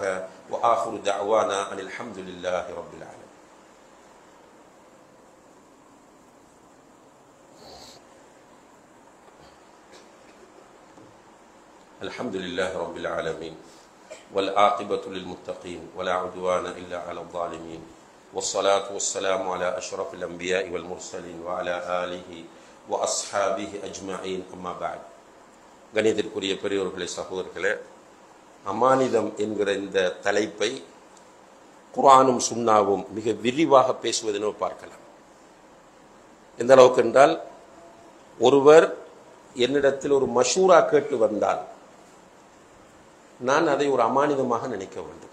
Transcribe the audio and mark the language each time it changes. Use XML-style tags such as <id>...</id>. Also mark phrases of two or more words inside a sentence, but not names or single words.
<ar>وآخر دعوانا أن الحمد لله رب العالمين. الحمد لله رب العالمين والعاقبة للمتقين ولا عدوان إلا على الظالمين. والصلاة والسلام على أشرف الأنبياء والمرسلين وعلى آله وأصحابه أجمعين أما بعد.</ar> <ta>கணிதத்திற்குரிய பெரியோர்களே, சகோதரர்களே, அமானிதம் என்கிற இந்த தலைப்பை குர்ஆனும் சுன்னாவும் மிக விரிவாக பேசுவதென பார்க்கலாம். எந்த அளவுக்கு என்றால், ஒருவர் என்னிடத்தில் ஒரு மஷூரா கேட்டு வந்தால் நான் அதை ஒரு அமானிதமாக நினைக்க வேண்டும்.</ta>